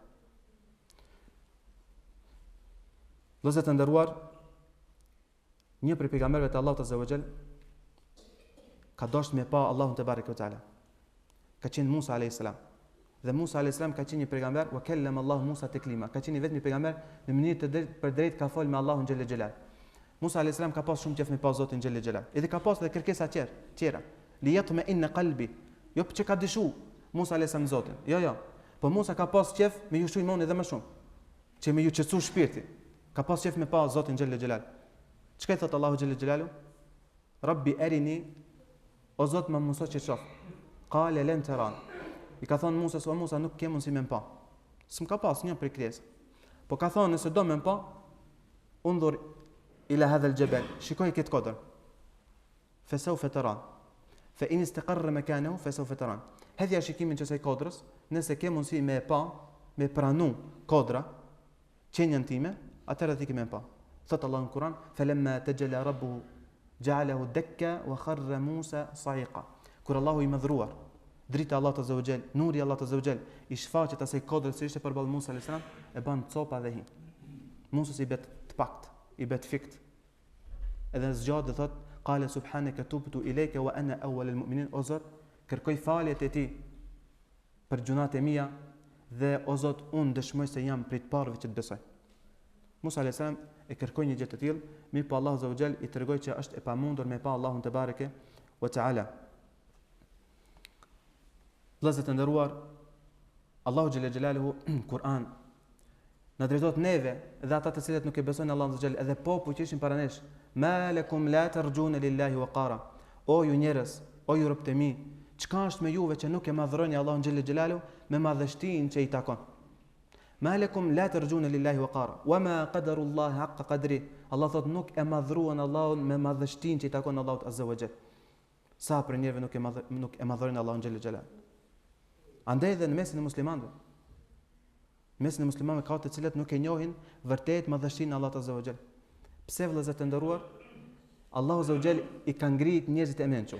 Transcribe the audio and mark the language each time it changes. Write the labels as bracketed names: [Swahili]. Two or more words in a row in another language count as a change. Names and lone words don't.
[Albanian] Vëllezër të nderuar, një prej pejgamberëve të Allahut [Arabic] عز وجل [Albanian] ka dashur me pa Allahun [Arabic] تبارك وتعالى. [Albanian] Ka qenë Musa [Arabic] عليه السلام. [Albanian] Dhe Musa [Arabic] عليه السلام [Albanian] ka qenë një pejgamber, [Arabic] وكلم الله موسى تكليما. [Albanian] Ka qenë vetëm një pejgamber në mënyrë të drejtë ka fol me Allahun [Arabic] جل جلاله. [Albanian] Musa [Arabic] عليه السلام [Albanian] ka pas shumë qejf me pa Zotin [Arabic] جل جلاله. [Albanian] Edhe ka pas edhe kërkesa tjera. [Arabic] ليطمئن قلبي. [Albanian] Jo që ka dëshu Musa [Arabic] عليه السلام [Albanian] Zotin. Jo. Po Musa ka pas qejf me ju shujmon edhe më shumë. Që me ju qetësu shpirti. Ka pas qejf me pa Zotin [Arabic] جل جلاله. [Albanian] Çka thot Allahu [Arabic] جل جلاله? رب أرني, [Albanian] o Zot më mëso që shoh. [Arabic] قال لن تراني. [Albanian] I ka thonë Musa, o Musa nuk ke mundësi me më pa. S'm ka pas një prekresë. Po ka thonë nëse do me më pa, [Arabic] انظر إلى هذا الجبل, [Albanian] shikoj këtë kodër. [Arabic] فسوف تراني. فإن استقر مكانه فسوف تراني. [Albanian] Hedhja shikimin që saj kodrës, nëse ke mundësi me pa, me pranu kodra, qenjën time, atëherë ti ke me pa. Thot Allah në Kur'an, [Arabic] فلما تجلى ربه جعله دكا وخر موسى صعقا. [Albanian] Kur Allahu i madhruar, drita Allah [Arabic] عز وجل, [Albanian] nuri Allah [Arabic] عز وجل, [Albanian] i shfaqet asaj kodrës që ishte përballë Musa [Arabic] عليه السلام, [Albanian] e ban copa dhe hi. Musa i bet të pakt, i bet fikt. Edhe zgjat dhe thot, [Arabic] قال سبحانك تبت إليك وأنا أول المؤمنين, [Albanian] o Zot, kërkoj faljet e ti për gjunat e mia dhe o Zot, unë dëshmoj se jam prej të parëve që të besoj. Musa [Arabic] عليه السلام [Albanian] e kërkoi një gjë të tillë, mirë po Allahu [Arabic] عز وجل [Albanian] i tregoi që është e pamundur me pa Allahun [Arabic] تبارك وتعالى. [Albanian] Vëllezër të nderuar, Allahu [Arabic] جل جلاله [Albanian] Kur'an na drejtohet neve dhe ata të cilët nuk e besojnë Allahun [Arabic] عز وجل, [Albanian] edhe popull që ishin para nesh, [Arabic] ما لكم لا ترجون لله وقارا. [Albanian] O ju njerëz, o ju robët e mi, çka është me juve që nuk e madhroni Allahun [Arabic] جل جلاله [Albanian] me madhështinë që i takon? [Arabic] ما لكم لا ترجون لله وقارا وما قدر الله حق قدره. [Albanian] Allah thot nuk e madhruan Allahun me madhështinë që i takon Allahut [Arabic] عز وجل. [Albanian] Sa për njerëve nuk e madhrojnë Allahun [Arabic] جل جلاله. [Albanian] Andaj edhe në mesin e muslimanëve. Në mesin e muslimanëve ka të cilët nuk e njohin vërtet madhështinë e Allahut [Arabic] عز وجل. [Albanian] Pse vëllezër të nderuar? Allahu [Arabic] عز وجل [Albanian] i ka ngrit njerëzit e mençur.